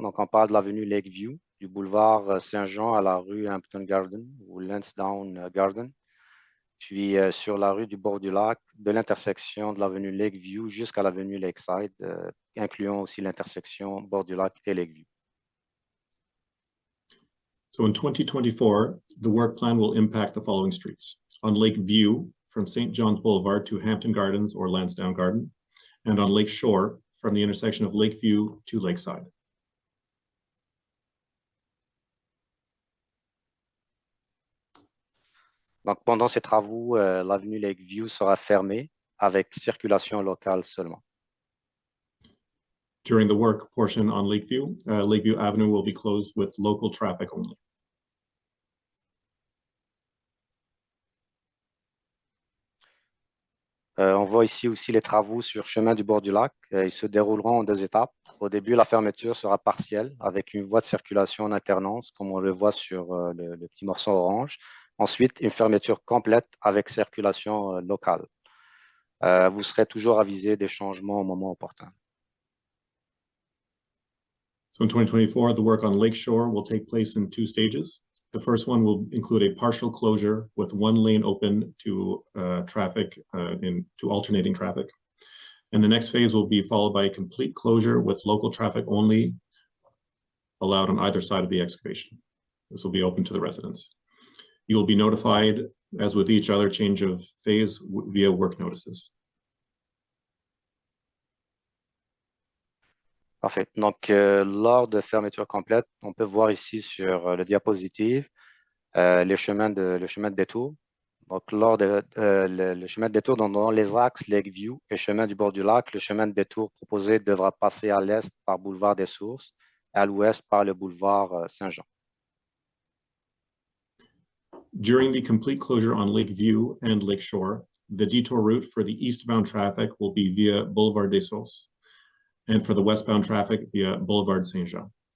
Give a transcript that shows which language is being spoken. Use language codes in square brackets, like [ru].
[fr] Donc, on parle de l'avenue Lakeview, du boulevard Saint-Jean à la rue Hampton Garden ou Lansdowne Garden. Puis sur la rue du bord du lac, de l'intersection de l'avenue Lakeview jusqu'à l'avenue Lakeside, incluant aussi l'intersection bord du lac et Lakeview. [en] So in 2024, the work plan will impact the following streets. On Lakeview, from St. John's Boulevard to Hampton Gardens or Lansdowne Garden, and on Lake Shore, from the intersection of Lakeview to Lakeside. [fr] Donc, pendant ces travaux, l'avenue Lakeview sera fermée avec circulation locale seulement. [en] During the work portion on Lakeview, Lakeview Avenue will be closed with local traffic only. [fr] On voit ici aussi les travaux sur chemin du bord du lac. Ils se dérouleront en 2 étapes. Au début, la fermeture sera partielle avec une voie de circulation en alternance, comme on le voit sur le petit morceau orange. Ensuite, une fermeture complète avec circulation locale. Vous serez toujours avisé des changements au moment opportun. [en] So in 2024, the work on Lakeshore will take place in 2 stages. The first one will include a partial closure with 1 lane open to traffic, to alternating traffic. And the next phase will be followed by a complete closure with local traffic only allowed on either side of the excavation. This will be open to the residents. You will be notified, as with each other change of phase, via work notices. [fr] Parfait. Donc, lors de fermeture complète, on peut voir ici sur le diapositive le chemin de détour. Donc, lors de le chemin de détour dans les axes Lakeview et chemin du bord du lac, le chemin de détour proposé devra passer à l'est par boulevard des Sources et à l'ouest par le boulevard Saint-Jean. [en] During the complete closure on Lakeview and Lakeshore, the detour route for the eastbound traffic will be via Boulevard des Sources, and for the westbound traffic via Boulevard Saint-Jean.